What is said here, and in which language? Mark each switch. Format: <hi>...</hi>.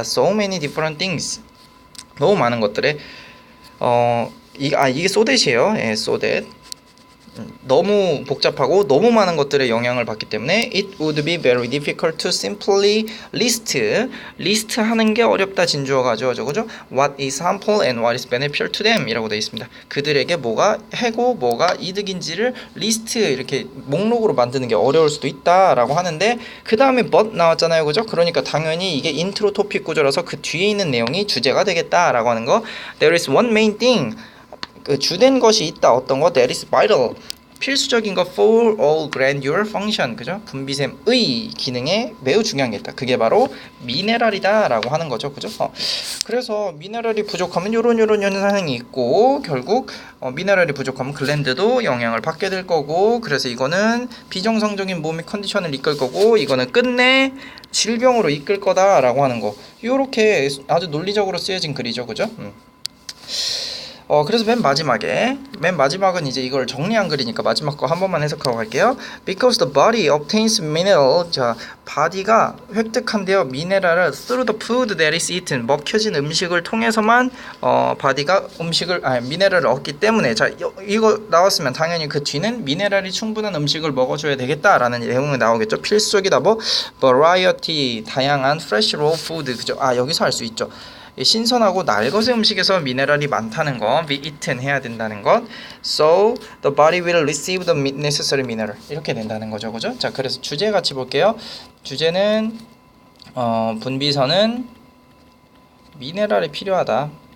<en>so many different things,</en> <ko>너무 많은 것들에 이게 소댓이에요. 예, 소댓. 너무 복잡하고 너무 많은 것들에 영향을 받기 때문에</ko> <en>it would be very difficult to simply list</en> <ko>하는 게 어렵다 진주어가 그죠?</ko> <en>What is harmful and what is beneficial to them</en> <ko>이라고 되어 있습니다. 그들에게 뭐가 해고 뭐가 이득인지를 리스트 이렇게 목록으로 만드는 게 어려울 수도 있다라고 하는데 그 다음에 but 나왔잖아요, 그죠? 그러니까 당연히 이게 인트로 토픽 구조라서 그 뒤에 있는 내용이 주제가 되겠다라고 하는 거.</ko> <en>There is one main thing.</en> <ko>그 주된 것이 있다. 어떤 거?</ko> <en>That is vital.</en> <ko>필수적인 거</ko> <en>for all grandeur function.</en> <ko>그죠? 분비샘의 기능에 매우 중요한 게 있다. 그게 바로 미네랄이다 라고 하는 거죠. 그죠? 그래서 미네랄이 부족하면 요런 현상이 있고 결국 미네랄이 부족하면 글랜드도 영향을 받게 될 거고 그래서 이거는 비정상적인 몸의 컨디션을 이끌 거고 이거는 끝내 질병으로 이끌 거다 라고 하는 거. 요렇게 아주 논리적으로 쓰여진 글이죠. 그죠? 그래서 맨 마지막은 이제 이걸 정리한 글이니까 마지막 거 한 번만 해석하고 갈게요.</ko> <en>Because the body obtains mineral.</en> <ko>자, body가 획득한대요. 미네랄을</ko> <en>through the food that is eaten.</en> <ko>먹혀진 음식을 통해서만 body가 미네랄을 얻기 때문에 자, 이거 나왔으면 당연히 그 뒤는 미네랄이 충분한 음식을 먹어줘야 되겠다라는 내용이 나오겠죠. 필수적이다 뭐</ko> <en>variety</en> <ko>다양한</ko> <en>fresh raw food.</en> <ko>그죠? 여기서 알 수 있죠. 신선하고 날것의 음식에서 미네랄이 많다는 거,</ko> <en>be eaten</en> <ko>해야 된다는 것.</ko> <en>So the body will receive the necessary mineral.</en> <ko>이렇게 된다는 거죠, 그죠? 자, 그래서 주제 같이 볼게요. 주제는 분비선은 미네랄이 필요하다.</ko>